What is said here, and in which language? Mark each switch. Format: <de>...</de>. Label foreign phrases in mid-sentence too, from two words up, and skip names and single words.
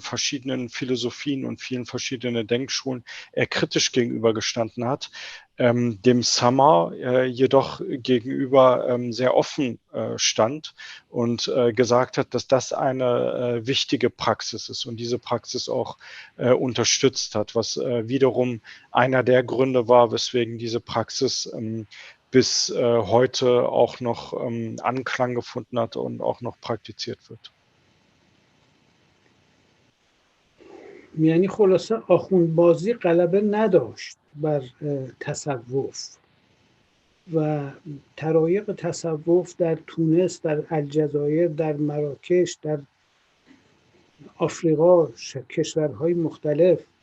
<de>verschiedenen Philosophien und vielen verschiedenen Denkschulen kritisch gegenübergestanden hat, dem Sama'a jedoch gegenüber sehr offen stand und gesagt hat, dass das eine wichtige Praxis ist und diese Praxis auch unterstützt hat, was wiederum einer der Gründe war, weswegen diese Praxis bis heute auch noch Anklang gefunden hat und auch noch praktiziert wird.</de> <fa>یعنی خلاصه آخوندبازی غلبه نداشت بر تصوف و طرایق تصوف در تونس، در الجزایر، در مراکش، در آفریقا، کشورهای مختلف</fa>